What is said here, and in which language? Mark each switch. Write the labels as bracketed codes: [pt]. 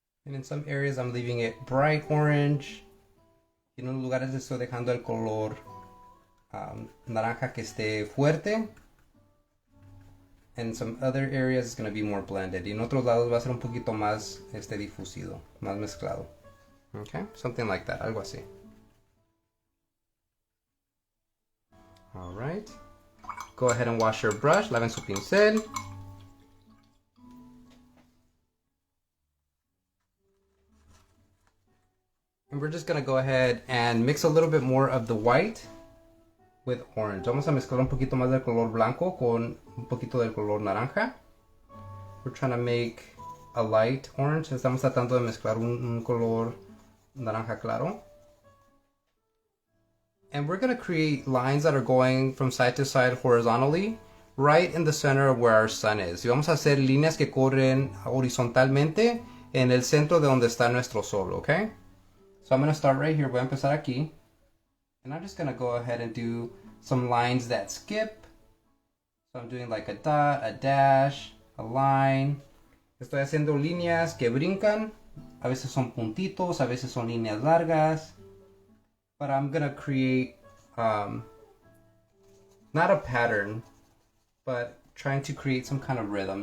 [en] And in some areas I'm leaving it bright orange. [es] Y en unos lugares estoy dejando el color naranja que esté fuerte. [en] And some other areas it's going to be more blended. [es] Y en otros lados va a ser un poquito más difusido, más mezclado. [en] Okay, something like that, [es] algo así. [en] All right. Go ahead and wash your brush. [es] Laven su pincel. [en] And we're just going to go ahead and mix a little bit more of the white with orange. [es] Vamos a mezclar un poquito más del color blanco con un poquito del color naranja. [en] We're trying to make a light orange. [es] Estamos tratando de mezclar un color naranja claro. [en] And we're going to create lines that are going from side to side horizontally, right in the center of where our sun is. [es] Y vamos a hacer líneas que corren horizontalmente en el centro de donde está nuestro sol, okay? [en] So I'm going to start right here. [es] Voy a empezar aquí. [en] And I'm just going to go ahead and do some lines that skip. So I'm doing like a dot, a dash, a line. [es] Estoy haciendo líneas que brincan. A veces son puntitos, a veces son líneas largas. [en] But I'm gonna create, not a pattern, but trying to create some kind of rhythm.